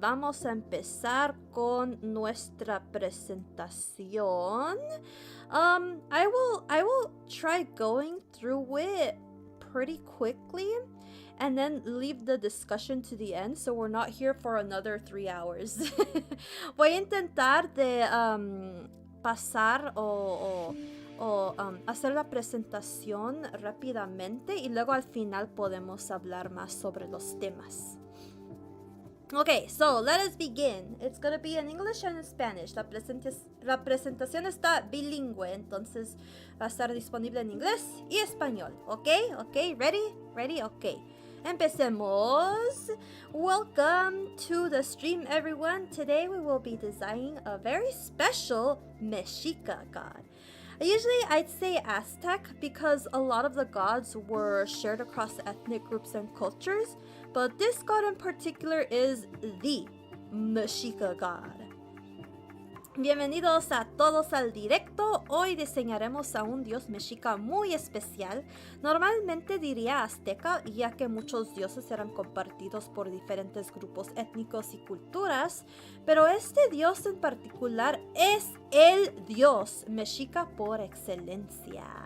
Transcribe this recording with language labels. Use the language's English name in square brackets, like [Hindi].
[Spanish] Vamos a empezar con nuestra presentación. [English] I will try going through it pretty quickly and then leave the discussion to the end so we're not here for another 3 hours. [Spanish] Voy a intentar de pasar o hacer la presentación rápidamente y luego al final podemos hablar más sobre los temas. [English] Okay, so let us begin. It's going to be in English and in Spanish. [Spanish] La presentación está bilingüe, entonces va a estar disponible en inglés y español. Okay, ready? Okay. Empecemos. [English] Welcome to the stream, everyone. Today we will be designing a very special Mexica god. Usually I'd say Aztec because a lot of the gods were shared across ethnic groups and cultures, but this god in particular is the Mexica god. [Spanish] Bienvenidos a todos al directo. Hoy diseñaremos a un dios mexica muy especial. Normalmente diría azteca, ya que muchos dioses eran compartidos por diferentes grupos étnicos y culturas, pero este dios en particular es el dios mexica por excelencia.